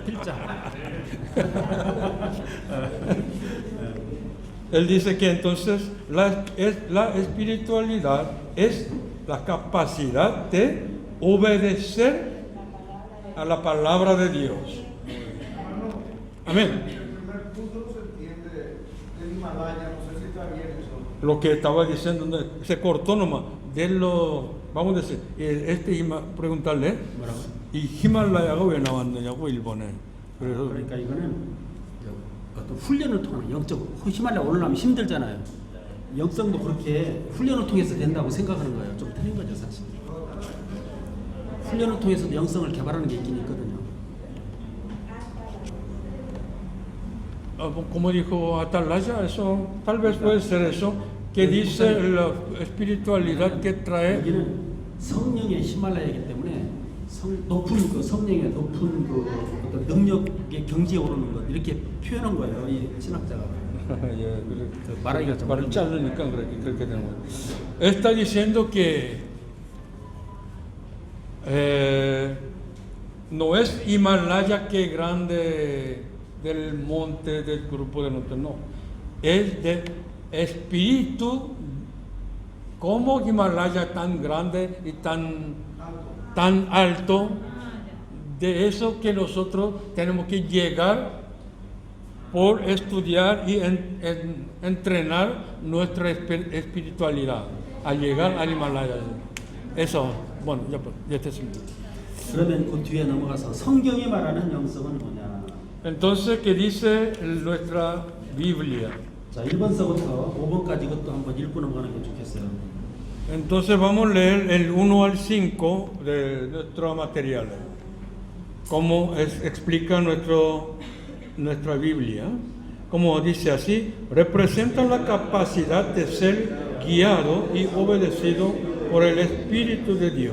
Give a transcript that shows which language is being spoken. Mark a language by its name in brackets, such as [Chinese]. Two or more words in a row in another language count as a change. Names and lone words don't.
[Spanish] Él dice que entonces la espiritualidad es la capacidad de obedecer a la palabra de Dios. Amén. El primer punto no se entiende del Himalaya, no sé si está bien eso. Lo que estaba diciendo, se cortó nomás. Vamos a decir, preguntarle, [Korean] 이 히말라야가 왜 나왔느냐고 일본에. 그래서 그러니까 이거는 어떤 훈련을 통한 영적 히말라야 올라가면 힘들잖아요. 영성도 그렇게 훈련을 통해서 된다고 생각하는 거예요. 좀 틀린 거죠 사실. 훈련을 통해서도 영성을 개발하는 게 있긴 있거든요. [Spanish] Como dijo Atalaya, eso tal vez puede ser eso que dice la espiritualidad que trae. [Korean] 여기는 성령의 히말라야이기 때문에 높은 그 성령의 높은 그 어떤 능력의 경지에 오르는 것 이렇게 표현한 거예요. 이 신학자가. 말하기가 좀 말을 자르니까 그렇게 되는 거예요. [Spanish] Está diciendo que no es Himalaya que grande del monte del grupo de norte, no. Es de espíritu como Himalaya tan grande y tan alto, de eso que nosotros tenemos que llegar por estudiar y entrenar nuestra espiritualidad, a llegar al Himalaya. Eso, bueno, ya está. [Korean] 그러면 그 뒤에 넘어가서 성경이 말하는 영성은 뭐냐? [Spanish] Entonces, ¿qué dice nuestra Biblia? [Korean] 자, 1번서부터 5번까지 이것도 한번 읽고 넘어가는 게 좋겠어요. [Spanish] Entonces vamos a leer el 1 al 5 de nuestro material, como explica nuestra Biblia. Como dice así, representa la capacidad de ser guiado y obedecido por el Espíritu de Dios.